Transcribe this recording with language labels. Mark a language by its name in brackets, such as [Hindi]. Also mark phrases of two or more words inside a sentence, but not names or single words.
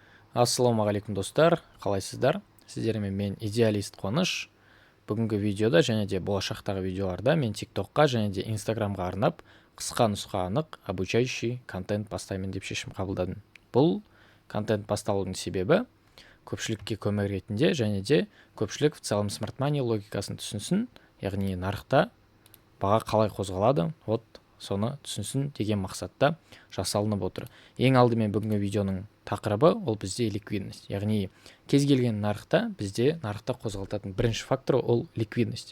[Kazakh] Ассалаумағалейкум достар, қалайсыздар? Сіздермен мен идеалист Қуаныш. Бүгінгі видеода және де болашақтағы видеоларда мен TikTokқа және де Instagramға арнап қысқа нұсқа анық [Russian] обучающий контент [Kazakh] бастаймын деп шешім қабылдадым. Бұл контент басталудың себебі көпшілікке көмек ретінде және де көпшілік [Russian] в целом [English] smart money [Kazakh] логикасын түсінсін, яғни нарықта баға қалай қозғалады, соны түсінсін деген мақсатта жасалынып отыр. Ең алдымен бүгінгі видеоның тақырыбы ол бізде ликвидность. Яғни кез келген нарықта бізде нарықта қозғалтатын бірінші фактор ол ликвидность.